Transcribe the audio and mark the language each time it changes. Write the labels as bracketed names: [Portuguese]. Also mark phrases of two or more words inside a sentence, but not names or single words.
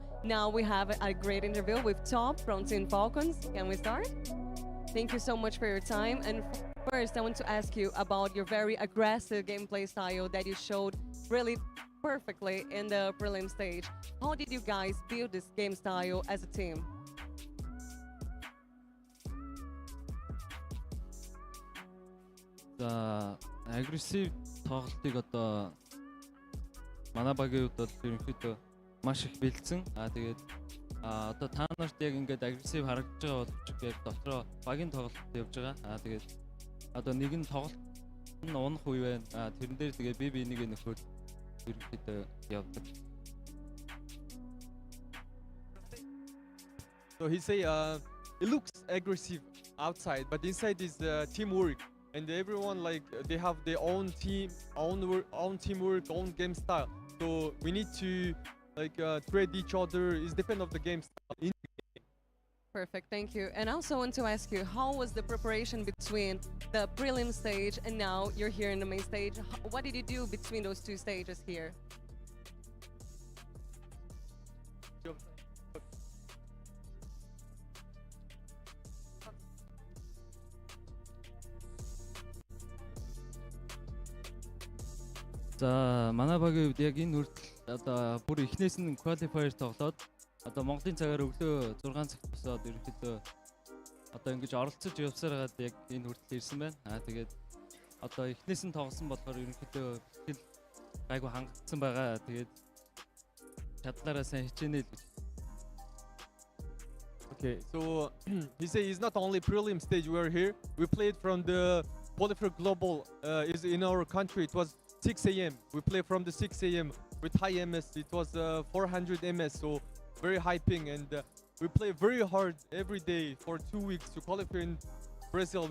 [English] Now we have a great interview with Top from Team Falcons. Can we start? Thank you so much for your time. And first, I want to ask you about your very aggressive gameplay style that you showed really perfectly in the prelim stage. How did you guys build this game style as a team? [Mongolian] За агрессив тоглолтыг одоо манай багийн хувьд бол ерөнхийдөө маш их бэлдсэн. Тэгээд одоо та нарт яг ингээд агрессив харагдаж байгаа боловч яг дотроо багийн тоглолт явж байгаа. Тэгээд одоо нэг нь тоглолт нь унах үе байна. Тэрэн дээр тэгээд би энийг нөхөд ерөнхийдөө явдаг. [English] So he say it looks aggressive outside, but inside is teamwork. And everyone like they have their own team, own teamwork, own game style. So we need to like trade each other. It's depend of the game style. Perfect, thank you. And I also want to ask you, how was the preparation between the prelim stage and now you're here in the main stage? What did you do between those two stages here? [Mongolian] За манай багийн хувьд яг энэ хүртэл одоо бүр эхнээс нь qualifier тоглоод одоо Монголын цагаар өглөө 6 цагт босоод ерөнхийдөө одоо ингэж оролцож явсаар хагаад яг энэ хүртэл ирсэн байна. Тэгээд одоо эхнээс нь тоглосон болохоор ерөнхийдөө хэл гайгүй хангагдсан байгаа. Тэгээд чадлаараа сайн хичээнэ л. [English] Okay, so he say it's not only prelim stage we're here. We played from the qualifier global is in our country. It was 6 a.m. We play from the 6 a.m. with high MS. It was 400 MS, so very high ping, and we play very hard every day for 2 weeks to qualify in Brazil.